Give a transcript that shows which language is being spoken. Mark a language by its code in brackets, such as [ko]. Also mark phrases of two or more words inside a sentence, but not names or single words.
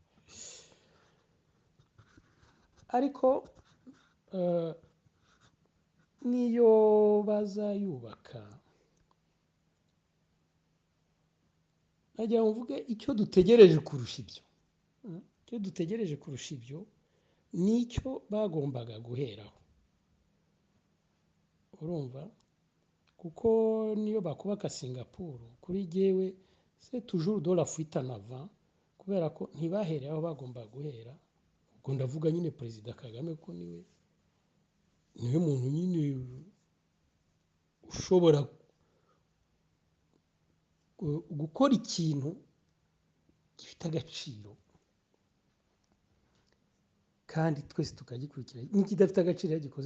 [rw] ariko niyo bazayubaka najya mvuge icyo dutegereje kurusha ibyo nicyo bagombaga guheraho urumva kuko niyo bakubaka Singapore kuri jyewe [fr] c'est toujours de la fuite en avant [rw] kubera ko ntibahereye aho bagomba guhera ubwo ndavuga nyine Perezida Kagame ko niwe muntu nyine ushobora gukora ikintu gifite agaciro kandi twese tukagikurikira n'ikidafite agaciro yagikoze